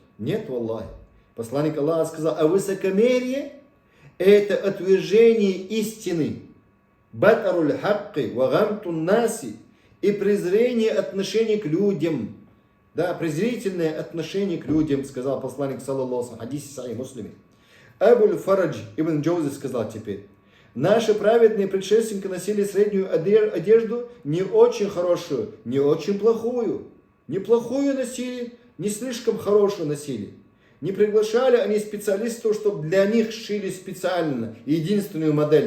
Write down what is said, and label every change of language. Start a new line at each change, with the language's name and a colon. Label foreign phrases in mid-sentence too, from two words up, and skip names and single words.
Russian: Нет, валлахи. Посланник Аллаха сказал, а высокомерие это отвержение истины.
Arabic: بطر الحق وغمط الناس.
Russian: И презрение отношения к людям. Да, презрительное отношение к людям, сказал посланник,
Arabic: صلى الله عليه,
Russian: хадис Сахих Муслиме. Абуль Фарадж ибн Джаузи сказал теперь, наши праведные предшественники носили среднюю одежду, не очень хорошую, не очень плохую. Неплохую носили, не слишком хорошую носили. Не приглашали они специалистов, чтобы для них шили специально единственную модель.